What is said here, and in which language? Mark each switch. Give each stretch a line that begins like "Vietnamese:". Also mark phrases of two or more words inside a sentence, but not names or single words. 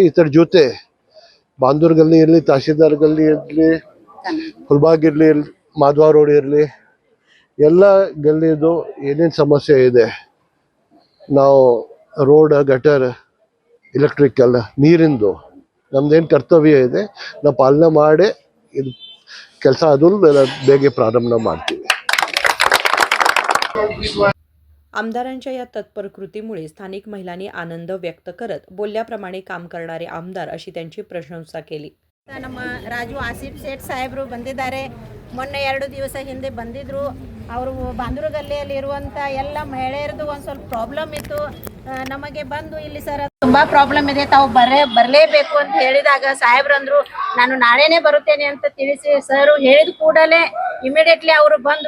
Kannada: ಇದರ ಜೊತೆ ಬಾಂದೂರ್ ಗಲ್ಲಿ ಇರಲಿ, ತಹಸೀಲ್ದಾರ್ ಗಲ್ಲಿ ಇರಲಿ, ಫುಲ್ಬಾಗ್ ಇರಲಿ, ಮಾಧವ ರೋಡ್ ಇರಲಿ, ಎಲ್ಲ ಗಲ್ಲಿದು ಏನೇನು ಸಮಸ್ಯೆ ಇದೆ ನಾವು ರೋಡ್, ಗಟರ್, ಎಲೆಕ್ಟ್ರಿಕಲ್, ನೀರಿಂದು ನಮ್ದೇನು ಕರ್ತವ್ಯ ಇದೆ ನಾವು ಪಾಲನೆ ಮಾಡಿ ಇದು ಕೆಲಸ ಅದು ಬೇಗ ಪ್ರಾರಂಭ ಮಾಡ್ತೀವಿ.
Marathi: आमदारांच्या या तत्पर कृतीमुळे स्थानिक महिलांनी आनंद व्यक्त करत बोलल्याप्रमाणे काम करणारे आमदार अशी त्यांची प्रशंसा केली.
Kannada: ನಮ್ಮ ರಾಜು ಆಸಿಫ್ ಸೇಠ್ ಸಾಹೇಬರು ಬಂದಿದ್ದಾರೆ. ಮೊನ್ನೆ 2 ದಿವಸ ಹಿಂದೆ ಬಂದಿದ್ರು. ಅವರು ಬಾಂದೂರು ಗಲ್ಲಿಯಲ್ಲಿ ಇರುವಂಥ ಎಲ್ಲ ಮಹಿಳೆಯರದು ಒಂದು ಸ್ವಲ್ಪ ಪ್ರಾಬ್ಲಮ್ ಇತ್ತು. ನಮಗೆ ಬಂದು ಇಲ್ಲಿ ಸರ್ ತುಂಬ ಪ್ರಾಬ್ಲಮ್ ಇದೆ, ತಾವು ಬರಲೇಬೇಕು ಅಂತ ಹೇಳಿದಾಗ ಸಾಹೇಬ್ರು ಅಂದರು ನಾನು ನಾಳೆನೇ ಬರುತ್ತೇನೆ ಅಂತ ತಿಳಿಸಿ ಸರ್ ಹೇಳಿದ ಕೂಡಲೇ ಇಮಿಡಿಯೇಟ್ಲಿ ಅವರು ಬಂದರು.